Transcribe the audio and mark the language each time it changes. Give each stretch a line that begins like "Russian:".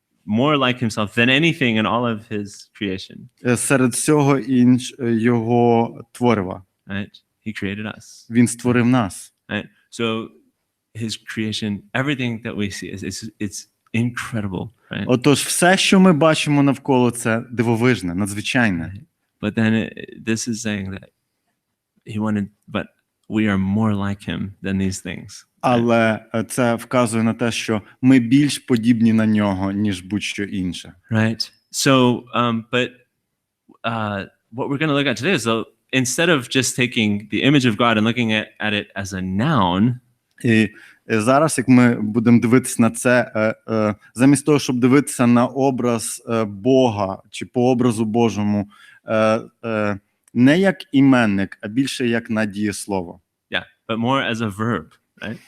English: More like himself than anything in all of his creation.
Ukrainian: Серед всього його творива.
English: Right? He created us.
Ukrainian: Він створив нас.
English: Right? So his creation, everything that we see it's incredible, right?
Ukrainian: Отож, все, що ми бачимо навколо, це дивовижне, надзвичайне.
English: But then this is saying that he wanted, but we are more like him than these things.
Ukrainian: Але це вказує на те, що ми більш подібні на нього, ніж будь-що інше.
English: Right. So, but what we're going to look at today is, instead of just taking the image of God and looking at it as a noun,
Ukrainian: І зараз, як ми будемо дивитися на це, замість того, щоб дивитися на образ Бога чи по образу Божому, не як іменник, а більше як на дієслово.
English: yeah, but more as a verb, right?